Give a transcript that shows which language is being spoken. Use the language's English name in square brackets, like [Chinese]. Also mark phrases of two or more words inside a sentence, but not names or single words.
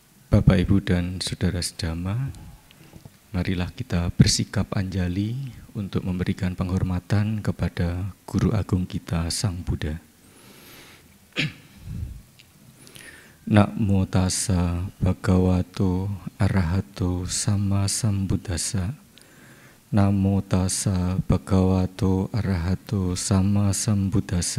[Indonesian] Bapak, Ibu, dan Saudara Sedama, marilah kita bersikap anjali untuk memberikan penghormatan kepada Guru Agung kita, Sang Buddha. [Pali] Namo tassa bhagavato arahato sama sambuddhassa. Namo tassa bhagavato arahato sama sambuddhassa.